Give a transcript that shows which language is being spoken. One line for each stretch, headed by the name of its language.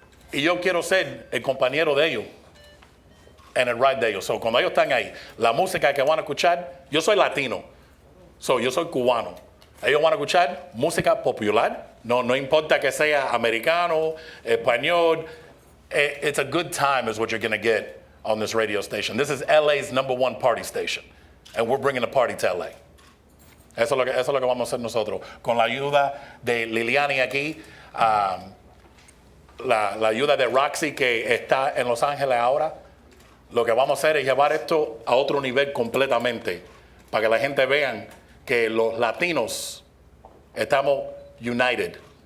Spanish: Y yo quiero ser el compañero de ellos en el ride de ellos. So, cuando ellos están ahí, la música que van a escuchar, yo soy latino, yo soy cubano. Ellos van a escuchar música popular, no importa que sea americano, español.
English: It's a good time is what you're going to get on this radio station. This is LA's #1 party station, and we're bringing the party to LA.
Spanish: Eso es lo que vamos a hacer nosotros. Con la ayuda de Liliani aquí, la ayuda de Roxy que está en Los Ángeles ahora, lo que vamos a hacer es llevar esto a otro nivel completamente, para que la gente vean que los latinos estamos united.